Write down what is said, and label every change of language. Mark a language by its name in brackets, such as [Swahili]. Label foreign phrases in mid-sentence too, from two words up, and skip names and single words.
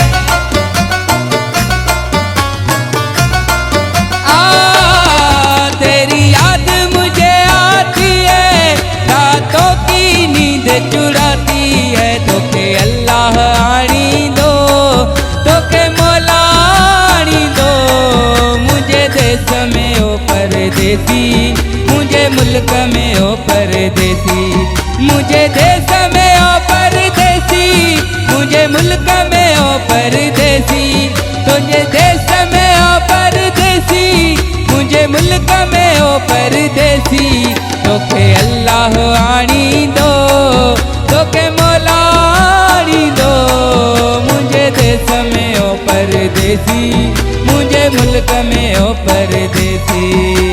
[Hindi] तेरी याद मुझे आती है, रातों की नींद चुराती है। [Sindhi] तोखे अल्लाह आणी दो, तोखे मौला आणी दो, मुझे देश में ओ परदेसी, मुझे मुल्क में ओ परदेसी। मुझे देश में ओ परदेसी, मुझे मुल्क में ओ परदेसी। तुझे देश में ओ परदेसी, मुझे मुल्क में ओ परदेसी। तोखे अल्लाह आणी दो, तोखे मौला आणी दो, मुझे देश में ओ परदेसी, मुझे मुल्क में ओ परदेसी।